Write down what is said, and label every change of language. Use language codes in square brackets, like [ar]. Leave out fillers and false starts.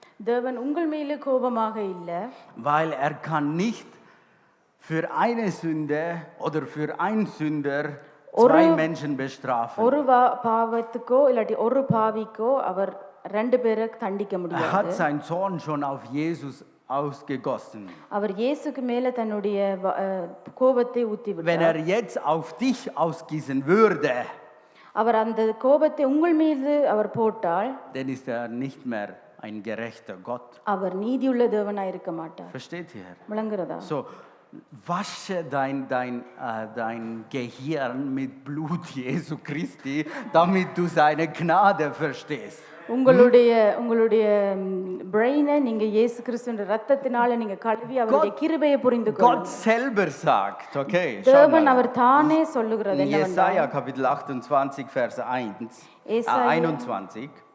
[ta] தேவன் உங்கள் மேலே கோபமாக இல்லை. [de] Weil er kann nicht für eine Sünde oder für einen Sünder zwei Menschen bestrafen. [ta] ஒரு பாவத்துக்கோ இல்லாட்டி ஒரு பாவிக்கோ அவர் ரெண்டு பேரை தண்டிக்க [de] Er [ta] முடியாது. [de] hat seinen Zorn schon auf Jesus ausgegossen. [ta] அவர் இயேசுக்கு மேல தன்னுடைய கோபத்தை ஊத்தி [de] Wenn [ta] விட்டார். [de] er jetzt auf dich ausgießen würde, [ta] அவர் அந்த கோபத்தை உங்கள் மீது அவர் போட்டால், [de] dann ist er nicht mehr ein gerechter Gott. [ta] அவர் நீதியுள்ள தேவனாய் இருக்க மாட்டார். [de] Versteht ihr? [ta] விளங்குறதா? [de] So, wasche dein Gehirn mit Blut Jesu Christi, damit du seine Gnade verstehst. [ta] உங்களுடைய பிரெயினை நீங்க இயேசு கிறிஸ்துவின் இரத்தத்தினால நீங்க கழுவி அவருடைய கிருபையை புரிந்து [de] Gott [ta] கொள்ளுங்கள். [de] selber sagt, okay, [ta] தேவன் அவர் தானே சொல்லுகிறது என்னவென்றால், [de] Jesaja Kapitel 28 Vers 1, 21.